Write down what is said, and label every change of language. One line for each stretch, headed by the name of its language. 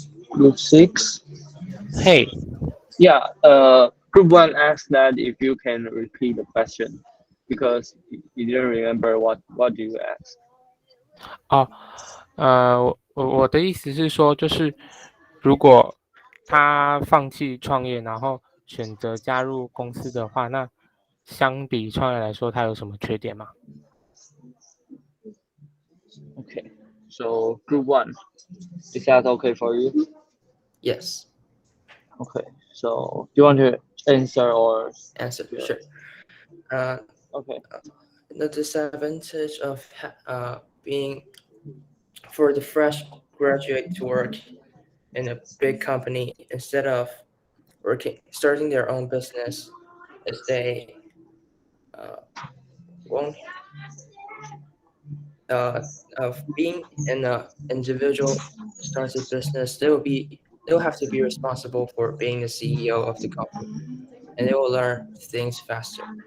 English: Group 6. Hey. Yeah. Group one asked that if you can repeat the question because you didn't remember what do you ask.
Chinese: 我的意思是说，就是如果他放弃创业，然后选择加入公司的话，那相比创业来说，他有什么缺点吗？
English: Okay, so group one, is that okay for you? Yes. Okay, so do you want to answer or Answer. Yeah. Sure. Okay. The disadvantage of being for the fresh graduate to work in a big company instead of starting their own business is they won't of being in a individual started business, they'll have to be responsible for being the CEO of the company, and they will learn things faster.